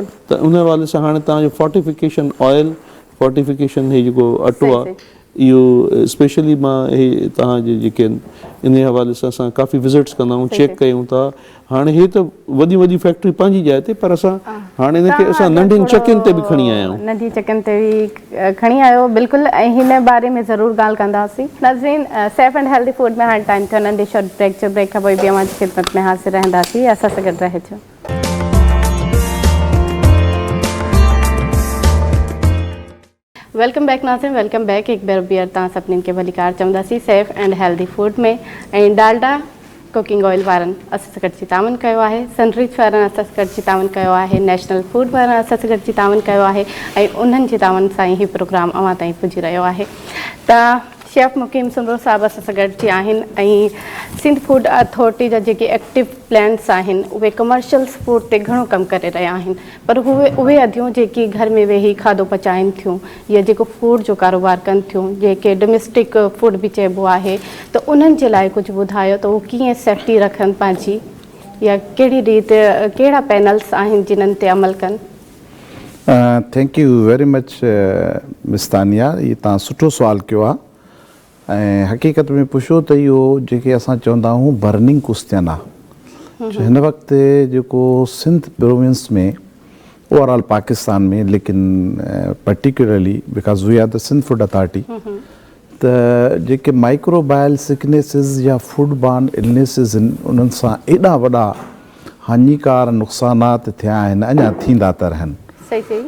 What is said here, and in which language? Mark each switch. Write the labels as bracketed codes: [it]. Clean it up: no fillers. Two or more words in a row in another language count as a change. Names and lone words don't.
[sd] त उन हवाले सां हाणे तव्हांजो [en] fortification oil, [sd] फोर्टिफिकेशन हे जेको अटो आहे, इहो स्पेशली मां हे तव्हांजे जेके आहिनि इन हवाले सां असां काफ़ी विज़िट्स कंदा आहियूं, चेक कयूं था। हाणे हे त वॾी वॾी फैक्ट्री पंहिंजी जाइ ते, पर असां हाणे इनखे असां नंढियुनि चकियुनि ते बि खणी आया आहियूं। नंढी चकियुनि ते बि खणी आयो, बिल्कुलु। ऐं हिन बारे में ज़रूरु ॻाल्हि कंदासीं। नाज़रीन, [en] safe and healthy food [sd] में हाणे टाइम थियो नंढे [en] short break [sd] जो। ब्रेक खां पोइ बि अवांजी ख़िदमत में हाज़िर रहंदासीं, असां सां गॾु रहिजो। [en] welcome back Nazreen, welcome back. एक बार ॿीहर तव्हां सभिनीनि खे भलीकार चवंदासीं safe and healthy food में। ऐं डालडा cooking oil वारनि असां सां गॾिजी तावन कयो आहे, सनरिच वारनि असां सां गॾिजी तावन कयो आहे, नेशनल फूड वारनि असां सां गॾिजी तावन कयो आहे, ऐं उन्हनि जे तावन सां ई हीउ प्रोग्राम अवां ताईं पुॼी रहियो आहे। त शेफ मुकीम सुंदर साहब असां सां गॾिजी आहिनि, ऐं सिंध फूड अथॉरिटी जा जेके active plans आहिनि उहे commercials food ते घणो कमु करे रहिया आहिनि, पर उहे अदियूं जेकी घर में वेही खाधो पचाइनि थियूं या जेको फूड जो कारोबार कनि थियूं, जेके domestic food बि चइबो आहे, त उन्हनि जे लाइ कुझु ॿुधायो त उहो कीअं सेफ्टी रखनि पंहिंजी, या कहिड़ी रीति कहिड़ा पैनल्स आहिनि जिन्हनि ते अमल कनि? thank you very much Miss Tania, ये तव्हां सुठो सुवाल कयो आहे। ऐं हक़ीक़त में पुछो त इहो जेके असां चवंदा आहियूं burning question आहे। हिन वक़्तु जेको सिंध प्रोविंस में, ओवरऑल पाकिस्तान में, लेकिन particularly because we are the Sindh Food Authority, त जेके microbial sicknesses या food borne illnesses आहिनि, उन्हनि सां एॾा वॾा हानिकार नुक़सानात थिया आहिनि, अञा थींदा था रहनि।